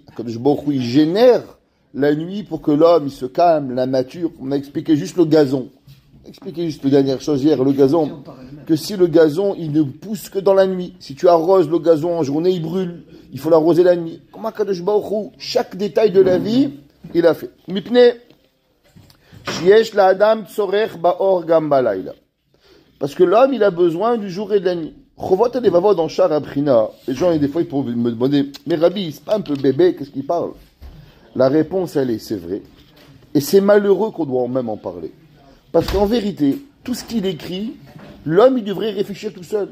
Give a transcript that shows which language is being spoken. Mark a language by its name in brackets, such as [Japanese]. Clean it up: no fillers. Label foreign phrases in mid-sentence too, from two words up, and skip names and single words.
[French] Kadosh Baruch Hu, il génère la nuit pour que l'homme, il se calme, la nature. On a expliqué juste le gazon. On a expliqué juste la dernière chose hier, le gazon. Que si le gazon, il ne pousse que dans la nuit. Si tu arroses le gazon en journée, il brûle. Il faut l'arroser la nuit. Comment Kadosh Baruch Hu, chaque détail de la vie, il a fait. [Hebrew] מפני שיש לאדם צורך באור גם בלילה. [French] Parce que l'homme, il a besoin du jour et de la nuit. Chovot Alevavot dans Shar Abrina. Les gens, des fois, ils peuvent me demander, mais Rabbi, c'est pas un peu bébé, qu'est-ce qu'il parle? La réponse, elle est, c'est vrai. Et c'est malheureux qu'on doit même en parler. Parce qu'en vérité, tout ce qu'il écrit, l'homme, il devrait réfléchir tout seul.